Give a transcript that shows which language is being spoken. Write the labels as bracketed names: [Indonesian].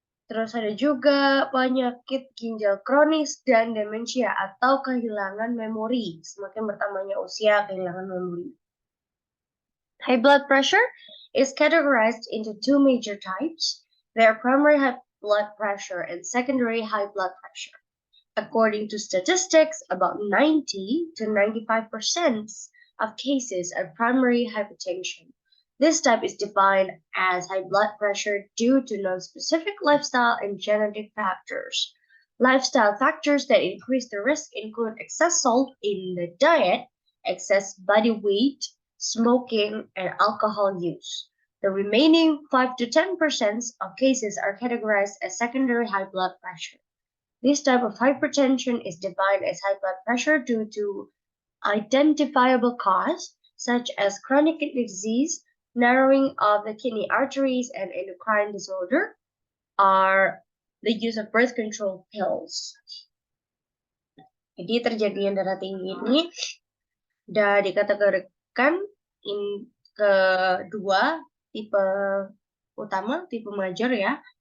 [Indonesian] Terus ada juga penyakit ginjal kronis dan demensia atau kehilangan memori. Semakin bertambahnya usia, kehilangan memori. [English] High blood pressure is categorized into two major types. There are primary high blood pressure and secondary high blood pressure. According to statistics, about 90 to 95% of cases are primary hypertension. This type is defined as high blood pressure due to non-specific lifestyle and genetic factors. Lifestyle factors that increase the risk include excess salt in the diet, excess body weight, smoking, and alcohol use. The remaining 5 to 10% of cases are categorized as secondary high blood pressure. This type of hypertension is defined as high blood pressure due to identifiable cause, such as chronic kidney disease, narrowing of the kidney arteries, and endocrine disorder, are the use of birth control pills. [Indonesian] Jadi terjadinya darah tinggi ini sudah dikategorikan kedua tipe utama, tipe major ya.